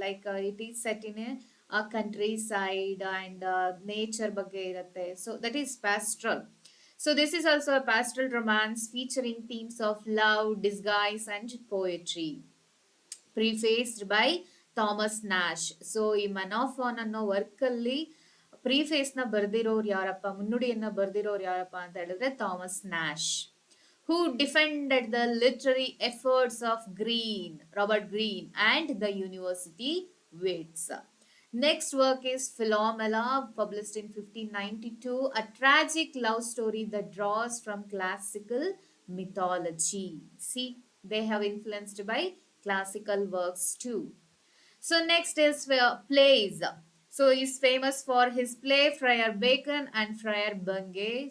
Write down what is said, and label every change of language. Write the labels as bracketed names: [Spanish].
[English] Like it is set in a countryside and nature [Kannada] ಬಗ್ಗೆ ಇರುತ್ತೆ. [English] So that is pastoral. So this is also a pastoral romance featuring themes of love, disguise and poetry. Prefaced by Thomas Nashe. [Kannada] So ಈ ಮನಾಫಾನ್ ಅನ್ನೋ work ಅಲ್ಲಿ preface ನ ಬರ್ದಿರೋರು ಯಾರಪ್ಪ, ಮುನ್ನುಡಿಯನ್ನ ಬರ್ದಿರೋರು ಯಾರಪ್ಪ ಅಂತ ಹೇಳಿದ್ರೆ Thomas Nash, [English] Who defended the literary efforts of Robert Greene and the university wits. Next work is Philomela, published in 1592, a tragic love story that draws from classical mythology. See, they have influenced by classical works too. So next is plays. So he's famous for his play Friar Bacon and Friar Bungay.